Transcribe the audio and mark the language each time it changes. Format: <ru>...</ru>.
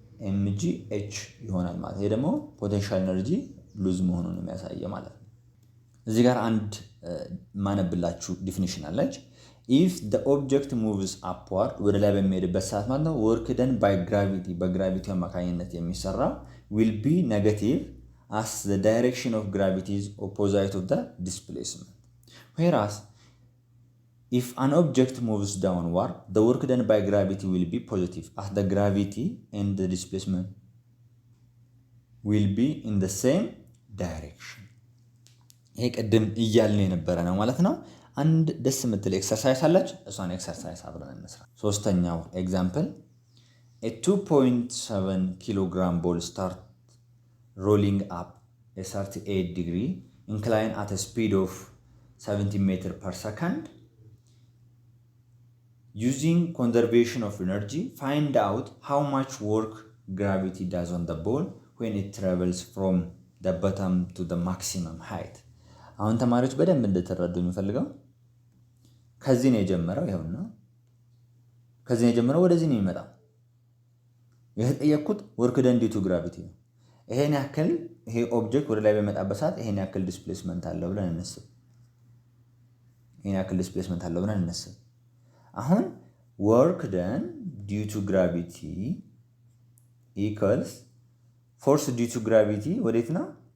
<am>ኤም ጂ ኤች ይሆናል ማለት። ይሄ ደግሞ ፖቴንሻል ኤነርጂ ሉዝ መሆኑን የሚያሳየ ማለት ነው። እዚህ ጋር አንድ ማነብላችሁ ዲፊኒሽን አለች።</am> <en>ኢፍ the object moves upward</en> <am>ወደ ላይ በሚሄድበት ሰዓት ማለት ነው</am> <en>work done by gravity</en> <am>በግራቪቲ አማካኝነት የሚሰራ</am> <en>will be negative as the direction of gravity is opposite of the displacement. Whereas if an object moves downward the work done by gravity will be positive as the gravity and the displacement will be in the same direction.</en> <am>ይሄ ቅድም እያልን የነበረ ነው ማለት ነው። አንድ ደስ የምትል ኤክሰርሳይዝ አለች። እሷን ኤክሰርሳይዝ አብረን እንስራ። ሶስተኛው ኤግዛምፕል</am> <en>a 2.7 kilogram ball start rolling up a 38 degree incline at a speed of 70 meter per second. Using conservation of energy, find out how much work gravity does on the ball when it travels from the bottom to the maximum height.</en> <am>አሁን ተማሪዎች በደንብ እንድትረዱ የሚፈልገው ከዚህ ነው የጀመረው። ይኸውና ከዚህ ነው የጀመረው፣ ወደዚህ ነው የሚመጣው። የተጠየቅኩት</am> <en>ወርክ ደን ዲዩ ቱ ግራቪቲ</en> <am>ነው። ይሄን ያክል ይሄ ኦብጀክት ወደ ላይ በመጣበት ሰዓት ይሄን ያክል ዲስፕሌስመንት አለው ብለን እንስብ። ይሄን ያክል ዲስፕሌስመንት አለው ብለን እንስብ። አሁን ወርክ ደን ዲዩ ቱ ግራቪቲ ኢኳልስ ፎርስ ዲዩ ቱ ግራቪቲ ወዴት ነው?</am>